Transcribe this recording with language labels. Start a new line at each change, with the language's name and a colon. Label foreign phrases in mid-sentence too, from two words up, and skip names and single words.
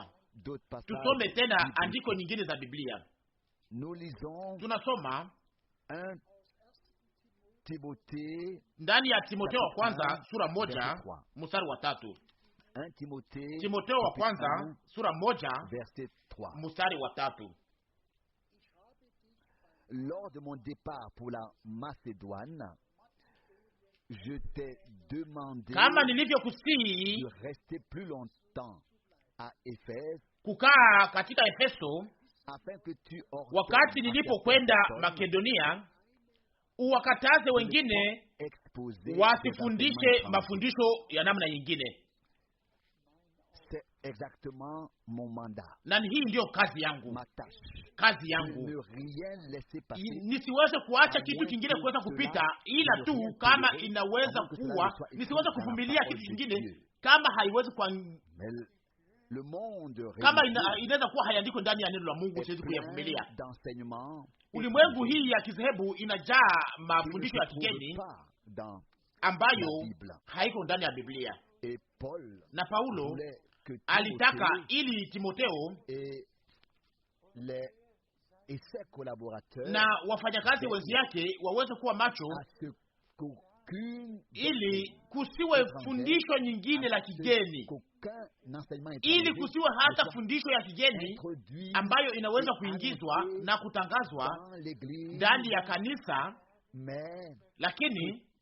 Swahili: Tusome tena andiko nyingine za Biblia. Tunasoma ndani ya Timotheo wa kwanza sura 1 mstari wa 3. Timotheo wa kwanza sura 1 mstari wa 3.
French: Lors de mon départ pour la Macédoine, je t'ai demandé
Swahili: kama nilivyokusihi
French: de rester plus longtemps à Éphèse,
Swahili: kukaa katika Efeso,
French: afin que tu
Swahili: wakati nilipokwenda Makedonia, uwakataze wengine wasifundishe mafundisho ya namna nyingine.
French: C'est exactement mon mandat.
Swahili: Na hii ndio kazi yangu,
French: ma tâche.
Swahili: Kazi yangu
French: Ne rien laisser passer,
Swahili: nisiweze kuacha kitu kingine kuweza kupita, ila tu kama inaweza kuwa nisiweze kuvumilia kitu kingine kama haiwezi kwa
French: le monde
Swahili: kama inaweza kuwa hayandiko ndani ya neno la Mungu, siwezi kuyavumilia. Ulimwengu hii ya kizehebu inajaa mafundisho ya kigeni ambayo haiko ndani ya Biblia. Na Paulo alitaka ili Timotheo na wafanyakazi wenzi yake waweze kuwa macho, ili kusiwe fundisho nyingine la kigeni, ili kusiwe hata fundisho ya kigeni ambayo inaweza kuingizwa na kutangazwa ndani ya kanisa, lakini